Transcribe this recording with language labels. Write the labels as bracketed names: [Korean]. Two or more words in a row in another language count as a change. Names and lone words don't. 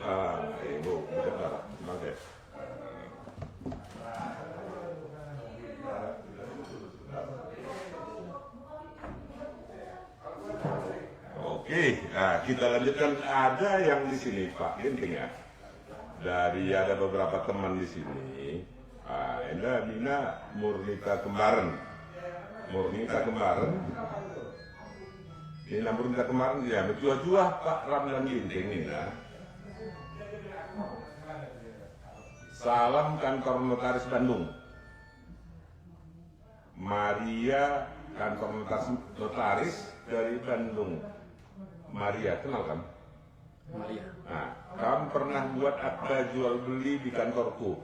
[Indonesian] Ibu, bukan Oke. Oke, nah, kita lanjutkan. Ada yang di sini, Pak Ginting ya. Dari ada beberapa teman di sini. Ini Nina Murnita Kembaran. Nina Murnita Kembaran ya, menjuah-juah Pak Ramdan Ginting Nina. Salam kantor notaris Bandung. Maria kantor notaris dari Bandung. Maria, kenal kan? Maria. Nah, kamu pernah buat akta jual beli di kantorku.